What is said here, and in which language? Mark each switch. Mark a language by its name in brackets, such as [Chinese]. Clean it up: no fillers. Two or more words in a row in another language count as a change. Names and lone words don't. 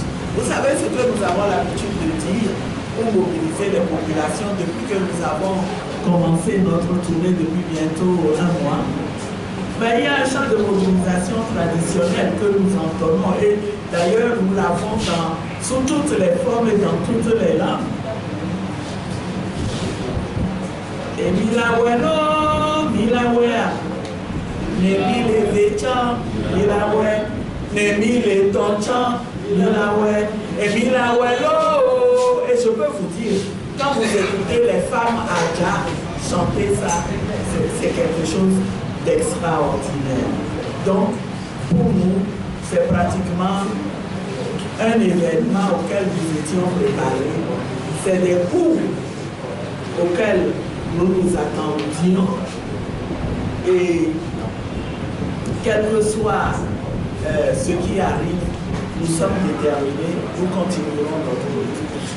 [French] Vous savez ce que nous avons l'habitude de dire pour mobiliser les populations depuis que nous avons commencé notre tournée depuis bientôt un mois. Mais il y a un champ de mobilisation traditionnel que nous entendons et d'ailleurs nous l'avons sous toutes les formes et dans toutes les langues. [Aja (Benin)] Et Milawelo, Milawea, Nemile Vechan, Milawe, Nemile Tonchan, Milawe, et Milawelo. [French] Et je peux vous dire, quand vous écoutez les femmes Adja chanter ça, c'est quelque chose d'extraordinaire. Donc, pour nous, c'est pratiquement un événement auquel nous étions préparés. C'est des coups auxquels nous nous attendions et quel que soit ce qui arrive, nous sommes déterminés, nous continuerons notre lutte.